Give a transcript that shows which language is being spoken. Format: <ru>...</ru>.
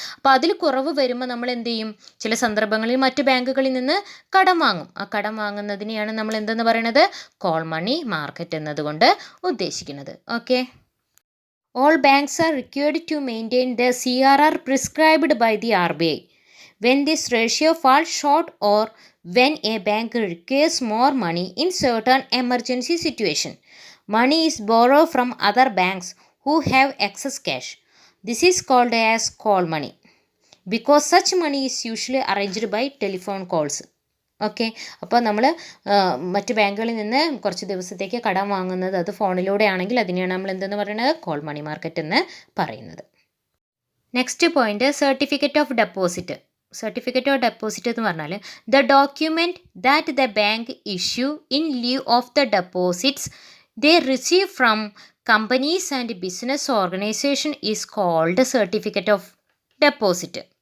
<ml>അപ്പോൾ അതിൽ കുറവ് വരുമ്പോൾ നമ്മൾ എന്ത് ചെയ്യും, ചില സന്ദർഭങ്ങളിൽ മറ്റു ബാങ്കുകളിൽ നിന്ന് കടം വാങ്ങും. ആ കടം വാങ്ങുന്നതിനെയാണ് നമ്മൾ എന്തെന്ന് പറയുന്നത്, കോൾ മണി മാർക്കറ്റ് എന്നതുകൊണ്ട് ഉദ്ദേശിക്കുന്നത്. Okay.</ml> <en>All banks are required to maintain the CRR prescribed by the RBI. When this ratio falls short or when a bank requires more money in certain emergency situation, money is borrowed from other banks who have excess cash. This is called as call money because such money is usually arranged by telephone calls. Okay.</en> <ml>അപ്പോൾ നമ്മൾ മറ്റ് ബാങ്കുകളിൽ നിന്ന് കുറച്ച് ദിവസത്തേക്ക് കടം വാങ്ങുന്നത് അത് ഫോണിലൂടെ ആണെങ്കിൽ അതിനെയാണ് നമ്മൾ എന്തെന്ന് പറയുന്നത്, കോൾ മണി മാർക്കറ്റ് എന്ന് പറയുന്നത്.</ml> <en>Next point, certificate of deposit. Certificate of deposit</en> <ml>എന്ന് പറഞ്ഞാൽ</ml> <en>The document that the bank issue in lieu of the deposits they receive from companies and business organization is called certificate of deposit.</en>